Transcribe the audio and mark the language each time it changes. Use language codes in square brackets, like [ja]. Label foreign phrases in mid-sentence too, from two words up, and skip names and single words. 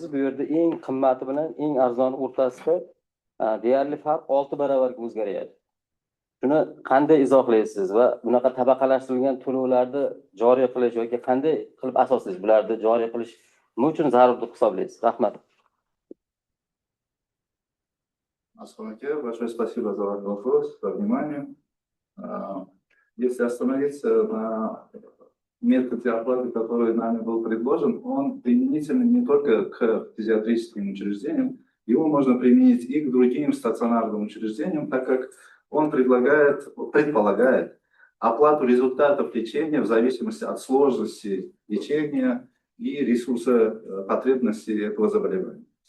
[uz] Bu yerda eng qimmati bilan eng arzoni o'rtasida deyarli farq 6 baravarga o'zgaryapti. Shuni qanday izohlaysiz va bunaqa tabaqalashtirilgan to'lovlarni joriy qilish yoki qanday qilib asoslaysiz bularni joriy qilish nima uchun zarur deb hisoblaysiz? Rahmat. [ru] Асханаке, большое спасибо за ваш вопрос, за внимание. Если остановиться на методе оплаты, который нами был предложен, он применителен не только к фтизиатрическим учреждениям, его можно применить и к другим стационарным учреждениям, так как он предполагает оплату результатов лечения в зависимости от сложности лечения и ресурса потребности этого заболевания.